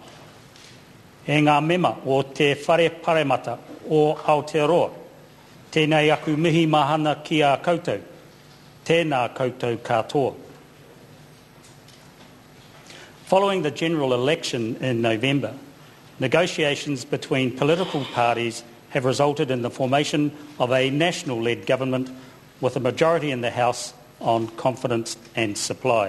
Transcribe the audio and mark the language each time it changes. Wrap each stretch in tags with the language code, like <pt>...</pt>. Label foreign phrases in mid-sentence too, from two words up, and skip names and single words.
<mi>E ngā mema o te whare paremata o Aotearoa, tēnei aku mihi mahana ki a koutou, tēnā koutou katoa.</mi> <en>Following the general election in November, negotiations between political parties have resulted in the formation of a national-led government with a majority in the House on confidence and supply.</en>